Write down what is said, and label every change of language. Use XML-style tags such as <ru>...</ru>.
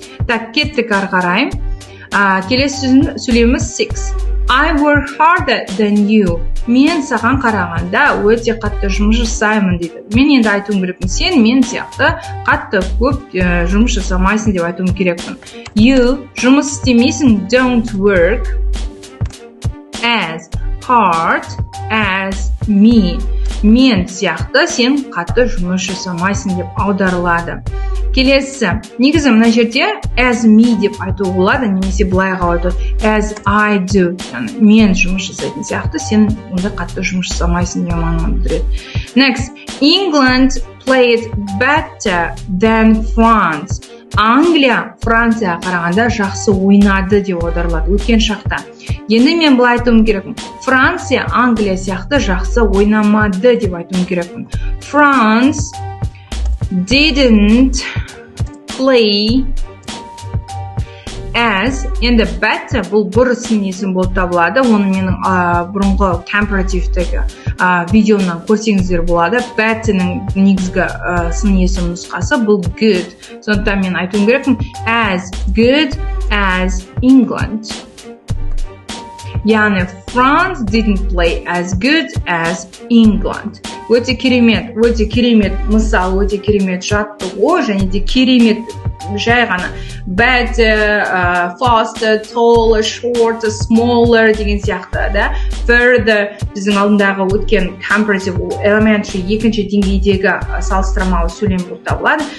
<kk>Так, кеттік ары қарай. Келесі сөйлеміміз 6.</kk> <en>I work harder than you.</en> <kk>Мен саған қарағанда өте қатты жұмыс жасаймын дейді. Мен енді айтуым керекпін, сен мен сияқты қатты көп жұмыс жасамайсың деп айтуым керекпін.</kk> <en>You</en> <kk>жұмыс істемейсің,</kk> <en>don't work as hard as me.</en> <kk>Мен сияқты сен қатты жұмыс жасамайсың деп аударылады. Келесі, негізі мына жерде as me деп айту болады, немесе былай қалады</kk> <en>as I do.</en> <kk>Яғни мен жұмыс жасайтын сияқты сен онда қатты жұмыс жасамайсың деген мағынаны білдіреді.</kk> <en>Next, England played better than France.</en> <kk>Англия Францияға қарағанда жақсы ойнады деп аударылады өткен шақта. Енді мен былай айтуым керекпін. Франция Англия сияқты жақсы ойнамады деп айтуым керекпін.</kk> <en>France didn't play as,</en> <kk>енді better бұл бұрысын есім болып табылады. Оны менің бұрынғы компаративтегі видеодан көрсеңіздер болады. Better'ның негізгі сын есім нұсқасы бұл good. Сондықтан мен айтуым керекпін</kk> <en>as good as England.</en> <kk>Яғни</kk> <en>France didn't play as good as England.</en> <kk>Өте керемет мысал, өте керемет жаттығу, және де керемет жай ғана</kk> <en>better, faster, taller, shorter, smaller</en> <kk>деген сияқты, да? Further біздің алдындағы өткен</kk> <en>comparative elementary</en> <kk>екінші деңгейдегі салыстырмалы сөйлем болып табылады.</kk>